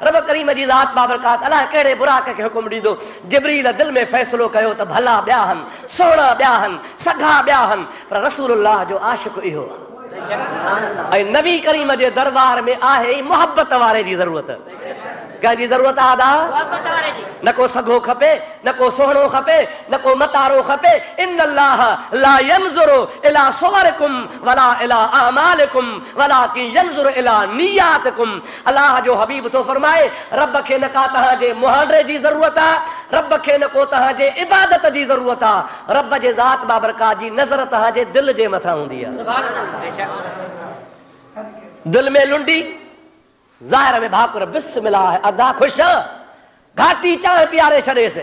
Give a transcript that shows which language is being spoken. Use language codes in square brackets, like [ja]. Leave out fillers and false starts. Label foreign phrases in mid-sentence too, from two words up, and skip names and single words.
[sd] रब करीम जी ज़ात बाबरकात अलाह कहिड़े बुराक खे हुकुम ॾींदो। जिब्रील दिलि में फ़ैसिलो कयो त भला ॿिया आहिनि, सुहिणा ॿिया आहिनि, सघा ॿिया आहिनि, पर रसूलुल्लाह जो आशिक़ इहो आहे। ऐं नबी करीम जे दरबार में आहे ई मुहबत वारे जी ज़रूरत। कंहिंजी ज़रूरत आहे? न को सघो खपे, न को सुहिणो खपे, न को मतारो खपे। [ar] إن الله لا ينظر إلى صوركم ولا إلى أعمالكم ولكن ينظر إلى نياتكم. [sd] अल्लाह जो हबीब तो फरमाए रब खे न का तव्हांजे मुहांडरे जी ज़रूरत आहे, रब खे न को तव्हांजे इबादत जी ज़रूरत आहे, रब जे ज़ात बाबरकात जी नज़र तव्हांजे दिलि जे मथां हूंदी आहे। दिलि में लुंडी, ज़ाहिर में भाकुर बिस्मिल्लाह अदा ख़ुशि घाटी चांहि पीआरे छॾेसि।